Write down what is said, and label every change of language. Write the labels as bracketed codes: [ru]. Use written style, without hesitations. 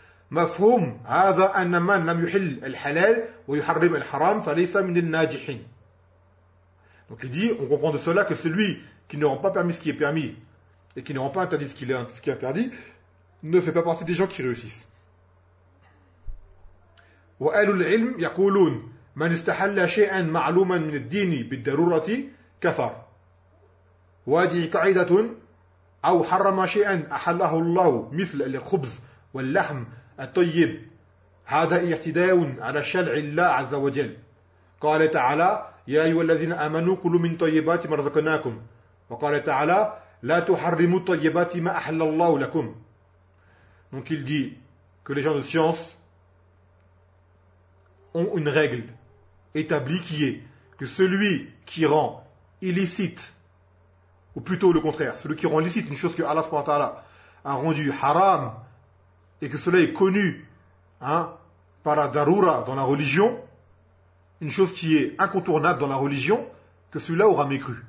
[ar] مفهوم هذا أن من لم يحل الحلال ويحرم الحرام فليس من الناجحين. [fr] Donc il dit, on comprend de cela que celui qui ne rend pas permis ce qui est permis et qui ne rend pas interdit ce qui est interdit ne fait pas partie des gens qui réussissent. [ar] وأهل العلم يقولون من استحل شيئا معلوما من الدين بالضرورة كفر. وهذه قاعدة أو حرم شيئا أحله الله مثل الخبز واللحم الطيب هذا اعتداء على شرع الله عز وجل قال تعالى يا أيها الذين آمنوا كلوا من طيبات ما رزقناكم وقال تعالى لا تحرموا الطيبات ما أحل الله لكم. [fr] Donc il dit que les gens de science ont une règle établie qui est que celui qui rend illicite, ou plutôt le contraire, celui qui rend licite une chose que Allah subhanahu wa ta'ala a rendu haram et que cela est connu hein, par la daroura dans la religion, une chose qui est incontournable dans la religion, que celui-là aura mécru.